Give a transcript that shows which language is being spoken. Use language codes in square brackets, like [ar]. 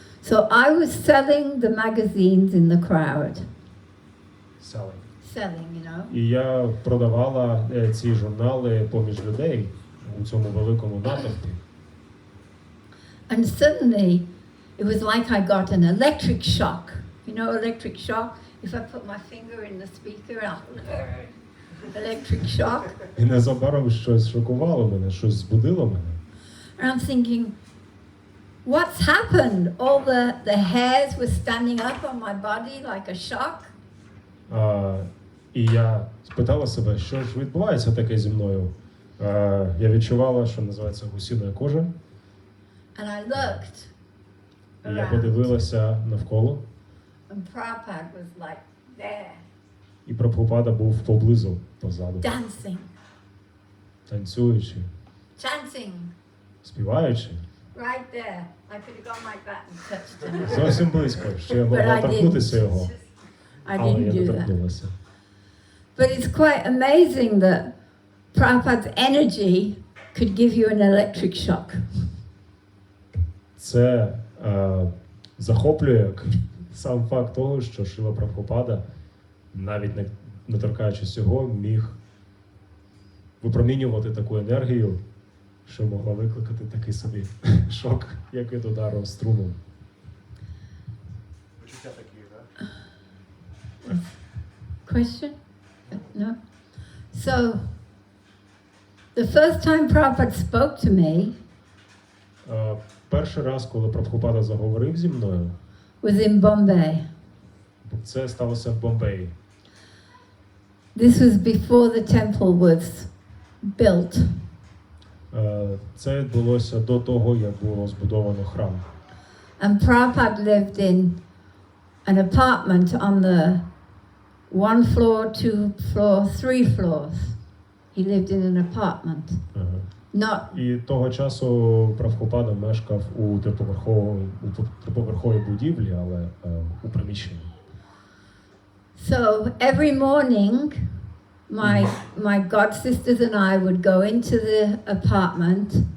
[en] So I was selling the magazines in the crowd. Selling, you know. [uk] І я продавала ці журнали поміж людей у цьому великому натовпі. [en] And suddenly, it was like I got an electric shock. You know, electric shock? If I put my finger in the speaker, electric shock. [uk] І незабаром щось шокувало мене, щось збудило мене. [en] And I'm thinking, what's happened? All the hairs were standing up on my body like a shock. [uk] І я спитала себе, що ж відбувається таке зі мною. Я відчувала, що називається гусіною кожа. [en] And I looked [uk] І я подивилася навколо. [en] And Prabhupada was like there. [uk] І Прабгупада був поблизу, позаду. [en] Dancing. [uk] Танцюючи. [en] Chanting. [uk] Співаючи. [en] Right there. I could have gone like that and touched him. [uk] Зовсім близько, що я могла торкнутися його. Але я не торкнулася. [en] But it's quite amazing that Prabhupada's energy could give you an electric shock. [uk] Це захоплює сам факт того, що Шрила Прабгупада, навіть не торкаючись цього, міг випромінювати таку енергію, що могла викликати такий собі шок, як від удару струмом. Почуття такі, так? [en] Question? No? So, the first time Prabhupada spoke to me [uk] перший раз, коли Прабгупада заговорив зі мною, [en] was in Bombay. [uk] це сталося в Бомбеї. [en] This was before the temple was built. [uk] Це відбулося до того, як було збудовано храм. [en] And Prabhupada lived in an apartment on the 1 floor, 2 floor, 3 floors. He lived in an apartment. Not. [uk] І того часу Прабгупада мешкав у триповерховій будівлі, але у приміщенні. [en] So every morning, my god sisters and I would go into the apartment.